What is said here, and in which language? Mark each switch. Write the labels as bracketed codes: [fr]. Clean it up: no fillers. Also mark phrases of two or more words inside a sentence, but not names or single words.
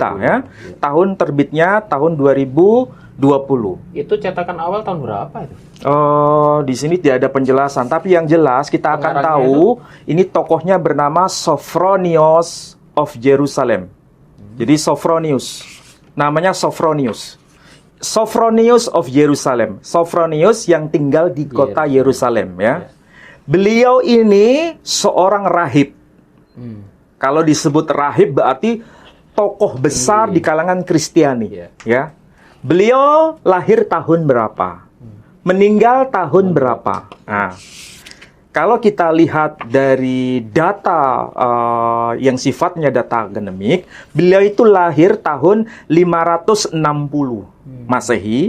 [id] kita ya. Tahun terbitnya tahun 2020. Itu cetakan awal tahun berapa itu? Oh, di sini tidak ada penjelasan, tapi yang jelas kita akan tahu ini tokohnya bernama Sophronios of Jerusalem. Jadi Sophronius. Namanya Sophronius. Sophronius of Jerusalem. Sophronius yang tinggal di kota Yerusalem ya. Beliau ini seorang rahib. Kalau disebut rahib berarti tokoh besar di kalangan Kristiani. Ya, beliau lahir tahun berapa? Meninggal tahun berapa? Nah, kalau kita lihat dari data yang sifatnya data akademik, beliau itu lahir tahun 560 Masehi.